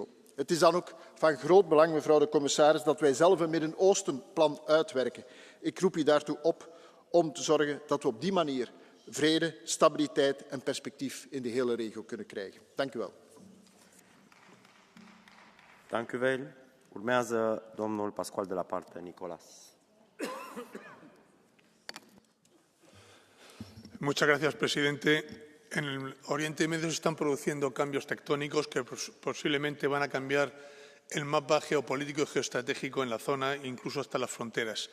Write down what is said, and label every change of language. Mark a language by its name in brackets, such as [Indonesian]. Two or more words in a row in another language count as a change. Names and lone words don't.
[Dutch] Het is dan ook van groot belang, mevrouw de commissaris, dat wij zelf een Midden-Oostenplan uitwerken. Ik roep u daartoe op om te zorgen dat we op die manier vrede, stabiliteit en perspectief in de hele regio kunnen krijgen. Dank u wel. Dank u wel. [Romanian] Urmează domnul Pascual de la Parte, Nicolás. [Spanish] Muchas gracias, presidente. En el Oriente Medio se están produciendo cambios tectónicos que posiblemente van a cambiar el mapa geopolítico y geoestratégico en la zona, incluso hasta las fronteras.